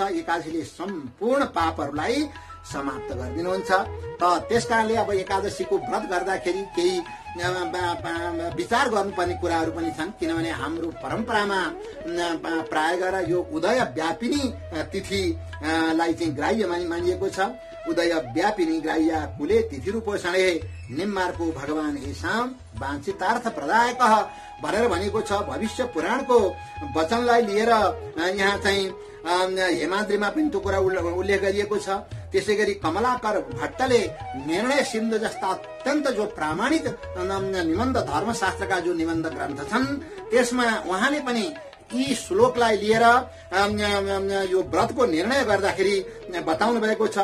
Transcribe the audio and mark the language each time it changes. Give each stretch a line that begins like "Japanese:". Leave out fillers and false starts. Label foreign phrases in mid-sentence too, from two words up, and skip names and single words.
Nepali: एकादशीले सम्पूर्ण पापहरूलाई समाप्त गरिदिनुहुन्छ। त त्यसकारणले अब एकादशीको व्रत गर्दाखेरि केही विचार गर्नुपर्ने कुराहरू पनि छन्, किनभने हाम्रो परम्परामा प्राय गरेर यो उदय व्यापिनी तिथिलाई चाहिँ ग्राह्य मानिएको छ।
Sanskrit: उदय व्यापिनी ग्राह्य कुले तिथि रूपोषणे निम्मार्को भगवान येषां वाञ्छितार्थ प्रदायक
Nepali: भनेर भनेको छ। भविष्य पुराणको वचनलाई लिएर यहाँ चाहिँ हेमाद्रीमा पनि त्यो कुरा उल्लेख गरिएको छ। त्यसै गरी कमलाकर भट्टले निर्णय सिन्धु जस्ता अत्यन्त जो प्रामाणिक निबन्ध धर्मशास्त्रका जो निबन्ध ग्रन्थ छन्, त्यसमा उहाँले पनि यी श्लोकलाई लिएर यो व्रतको निर्णय गर्दाखेरि बताउनु भएको छ।